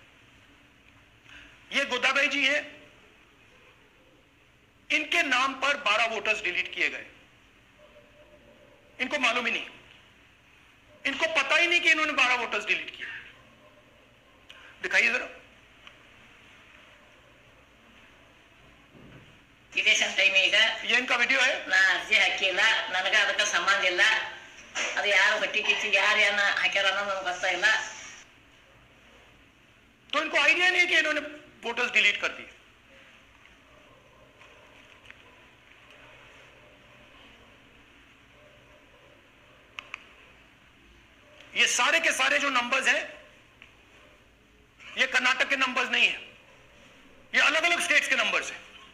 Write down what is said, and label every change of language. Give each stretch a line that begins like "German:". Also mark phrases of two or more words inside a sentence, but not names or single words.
Hindi: ये गोदाबाई जी हैं, इनके नाम पर 12
English: voters delete
Hindi: किए गए। इनको मालूम ही नहीं, इनको पता ही नहीं कि इन्होंने 12
English: voters delete
Hindi: किए। दिखाइए जरा।
English: election time ಈಗ
Hindi: ये इनका वीडियो है।
Kannada: ನಾ ಅರ್ಜಿ ಹಾಕಿಲ್ಲ, ನನಗ ಅದಕ್ಕೆ ಸಂಬಂಧ ಇಲ್ಲ. ಅದು ಯಾರು ಹೊಟ್ಟಿ ಕಿಚ್ಚಿ ಯಾರು ಏನ ಹಾಕ್ಯಾರ ಅನ್ನೋದು ನನಗೆ ಗೊತ್ತಾ ಇಲ್ಲ.
Hindi: तो इनको आइडिया नहीं है कि इन्होंने
English: voters delete
Hindi: कर दिए। ये सारे के सारे जो नंबर्स हैं, ये कर्नाटक के नंबर्स नहीं है, ये अलग अलग स्टेट्स के नंबर्स हैं।